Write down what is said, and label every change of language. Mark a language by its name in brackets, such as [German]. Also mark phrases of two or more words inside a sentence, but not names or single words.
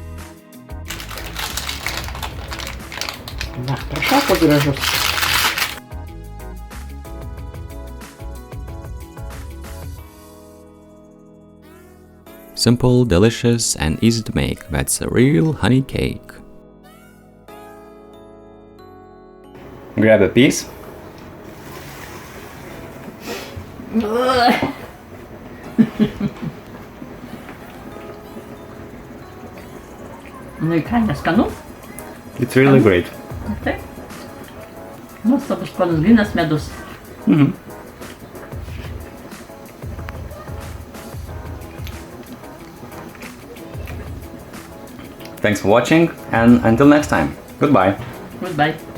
[English] Simple, delicious and easy to make. That's a real honey cake. Grab a piece. [Lithuanian] Nu ką, neskanu? [English] It's really great. [Lithuanian] Taip. Nuostabus skonis, grynas medus. [English] Thanks for watching and until next time. Goodbye. Goodbye.